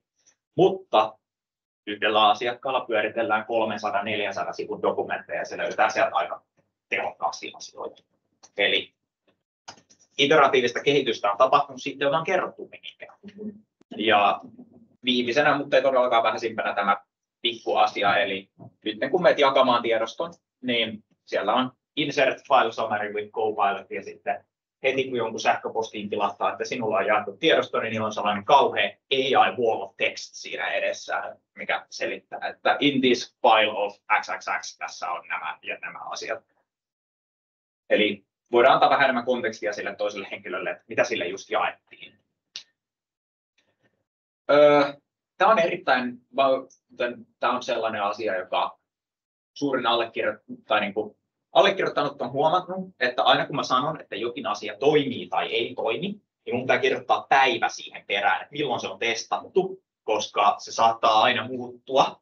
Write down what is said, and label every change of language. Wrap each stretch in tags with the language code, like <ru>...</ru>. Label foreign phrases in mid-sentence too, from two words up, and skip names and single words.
<fi>Mutta yhdellä asiakkaalla pyöritellään 300-400 sivun dokumentteja ja se löytää sieltä aika tehokkaasti asioita. Eli iteratiivista kehitystä on tapahtunut siitä, jota on kerrottu mihinkään. Ja viimeisenä, mutta ei todellakaan vähäisimpänä tämä pikkuasia, eli nyt kun menet jakamaan tiedoston, niin siellä on</fi> <en>insert file summary with Copilot</en> <fi>ja sitten heti kun jonkun sähköpostiin kilahtaa, että sinulla on jaettu tiedosto, niin on sellainen kauhea</fi> <en>AI wall of text</en> <fi>siinä edessä, mikä selittää, että</fi> <en>in this file of XXX</en> <fi>tässä on nämä ja nämä asiat. Eli voidaan antaa vähän enemmän kontekstia sille toiselle henkilölle, että mitä sille just jaettiin. Tämä on tämä on sellainen asia, joka suurin allekirjoittanut on huomannut, että aina kun mä sanon, että jokin asia toimii tai ei toimi, niin mun pitää kirjoittaa päivä siihen perään, että milloin se on testattu, koska se saattaa aina muuttua.</fi>